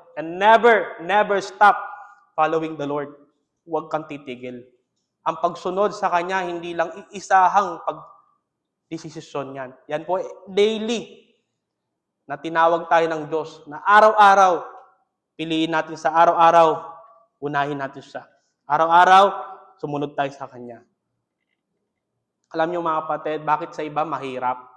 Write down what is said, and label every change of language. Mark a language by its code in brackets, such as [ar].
[en] And never stop following the Lord. [tl] Huwag kang titigil. Ang pagsunod sa Kanya, hindi lang iisahang pag-desisyon yan. Yan po, daily, na tinawag tayo ng Diyos, na araw-araw, piliin natin sa araw-araw, unahin natin siya. Araw-araw, sumunod tayo sa Kanya. Alam niyo mga kapatid, bakit sa iba mahirap?